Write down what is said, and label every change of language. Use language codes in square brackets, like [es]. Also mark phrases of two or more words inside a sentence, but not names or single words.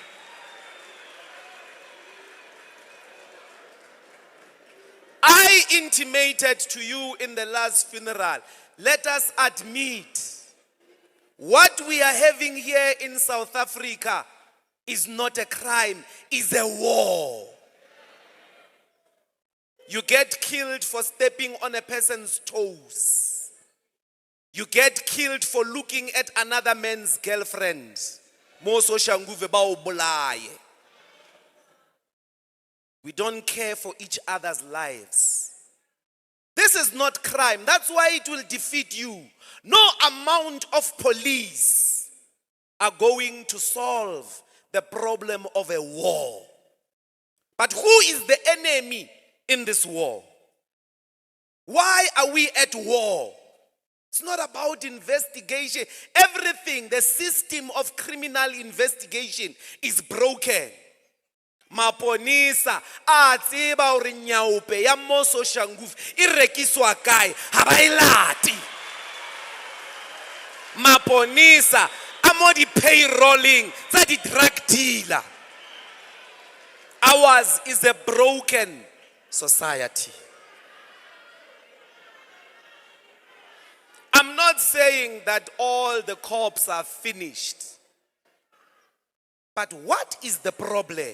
[en] I intimated to you in the last funeral, let us admit what we are having here in South Africa is not a crime, is a war. You get killed for stepping on a person's toes. You get killed for looking at another man's girlfriend. [st] Mo Soshanguve ba o bolaye. [en] We don't care for each other's lives. This is not crime. That's why it will defeat you. No amount of police are going to solve the problem of a war. But who is the enemy in this war? Why are we at war? It's not about investigation. Everything, the system of criminal investigation is broken. [st] Maponisa a tseba hore nyaupe ya mo Soshanguve e rekiswa kae ha ba ilati. Maponisa a mo di payrolling tsa di [en] drug dealer. Ours is a broken society. I'm not saying that all the cops are finished. But what is the problem?